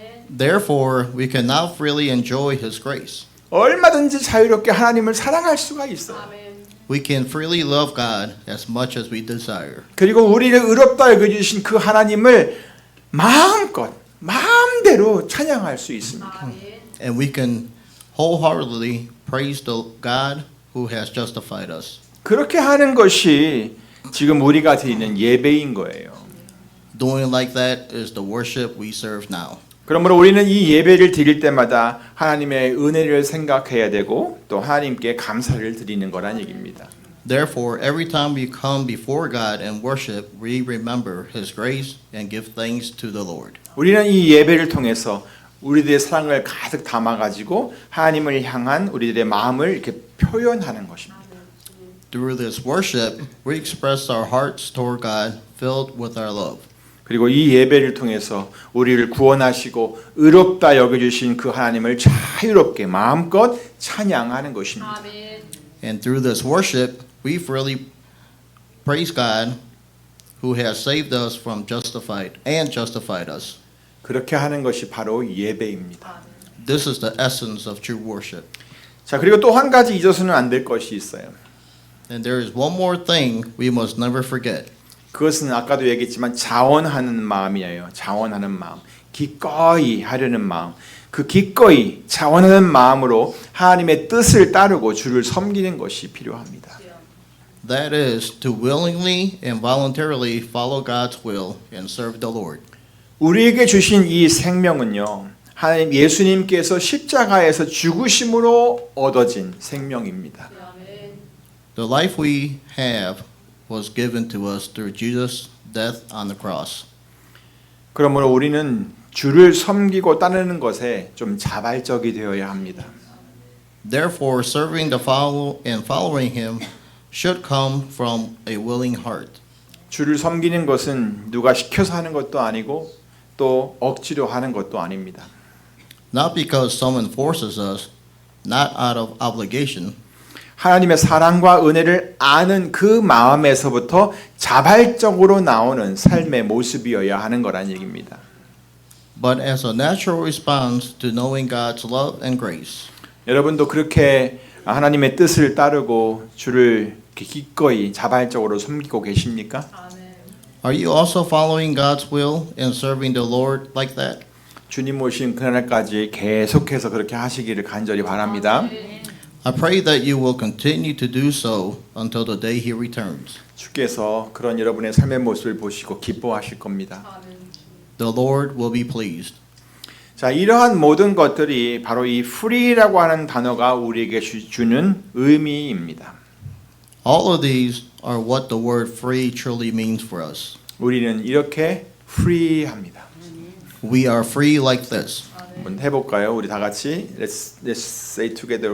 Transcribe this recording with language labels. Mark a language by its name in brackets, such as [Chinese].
[English] Therefore, we can now freely enjoy his grace. [Korean] 얼마든지 자유롭게 하나님을 사랑할 수가 있어요. [English] We can freely love God as much as we desire. [Korean] 그리고 우리를 의롭다 여겨주신 그 하나님을 마음대로 찬양할 수 있습니다. [English] And we can wholeheartedly praise the God who has justified us. [Korean] 그렇게 하는 것이 지금 우리가 드리는 예배인 거예요. [English] Doing like that is the worship we serve now. [Korean] 그러므로 우리는 이 예배를 드릴 때마다 하나님의 은혜를 생각해야 되고 또 하나님께 감사를 드리는 거란 얘기입니다. [English] Therefore, every time we come before God and worship, we remember his grace and give thanks to the Lord. [Korean] 우리는 이 예배를 통해서 우리들의 사랑을 가득 담아가지고 하나님을 향한 우리들의 마음을 이렇게 표현하는 것입니다. [English] Through this worship, we express our hearts toward God filled with our love. [Korean] 그리고 이 예배를 통해서 우리를 구원하시고 의롭다 여겨주신 그 하나님을 자유롭게 마음껏 찬양하는 것입니다. [English] And through this worship, we freely praise God who has saved us from justified us. [Korean] 그렇게 하는 것이 바로 예배입니다. [English] This is the essence of true worship. [Korean] 자, 그리고 또 한 가지 잊어서는 안 될 것이 있어요. [English] And there is one more thing we must never forget. [Korean] 그것은 아까도 얘기했지만 자원하는 마음이에요. 자원하는 마음. 기꺼이 하려는 마음. 그 기꺼이 자원하는 마음으로 하나님의 뜻을 따르고 주를 섬기는 것이 필요합니다. [English] That is to willingly and voluntarily follow God's will and serve the Lord. [Korean] 우리에게 주신 이 생명은요. 하나님 예수님께서 십자가에서 죽으심으로 얻어진 생명입니다. [English] The life we have was given to us through Jesus' death on the cross. [Korean] 그러므로 우리는 주를 섬기고 따르는 것에 좀 자발적이 되어야 합니다. [English] Therefore, serving the follow and following Him should come from a willing heart. [Korean] 주를 섬기는 것은 누가 시켜서 하는 것도 아니고 또 억지로 하는 것도 아닙니다. [English] Not because someone forces us, not out of obligation. [Korean] 하나님의 사랑과 은혜를 아는 그 마음에서부터 자발적으로 나오는 삶의 모습이어야 하는 거란 얘기입니다. [English] But as a natural response to knowing God's love and grace. [Korean] 여러분도 그렇게 하나님의 뜻을 따르고 주를 기꺼이 자발적으로 섬기고 계십니까? [English] Are you also following God's will and serving the Lord like that? [Korean] 주님 오신 그날까지 계속해서 그렇게 하시기를 간절히 바랍니다. [English] I pray that you will continue to do so until the day He returns. [Korean] 주께서 그런 여러분의 삶의 모습을 보시고 기뻐하실 겁니다. [English] The Lord will be pleased. [Korean] 자, 이러한 모든 것들이 바로 이 free라고 하는 단어가 우리에게 주는 의미입니다. [English] All of these are what the word free truly means for us. [Korean] 우리는 이렇게 free합니다. [English] We are free like this. [Korean] 한번 해볼까요? 우리 다 같이 [English] let's say together.